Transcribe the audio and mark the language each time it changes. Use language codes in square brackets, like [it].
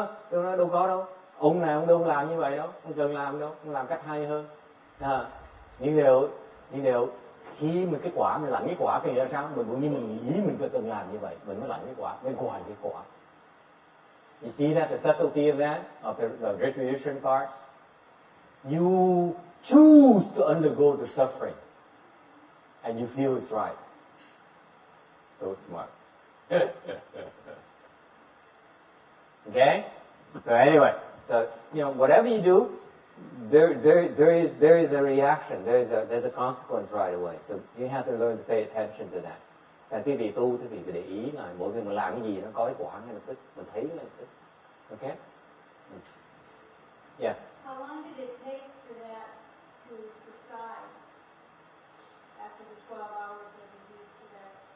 [vi] Tôi nói đâu có đâu, ông nào ông đâu làm như vậy đâu, không cần làm đâu, ông làm cách hay hơn. Nhưng điều khi mà cái quả mình lãnh cái quả thì ra sao, mình cũng như mình nghĩ mình phải cần làm như vậy, mình mới lãnh cái quả, mình hoàn cái quả. [en] You see that the subtlety of that, of the retribution part? You choose to undergo the suffering. And you feel it's right. So smart. Okay? So anyway, whatever you do, there is a reaction, there's a consequence right away. So you have to learn to pay attention to that. [vi] Và quý vị tu, quý vị phải để ý là mỗi khi mình làm cái gì nó có cái quả ngay lập tức, mình thấy ngay lập tức. [en] Okay? Yes. How long did it take for that to subside after the 12 hours that we used to that?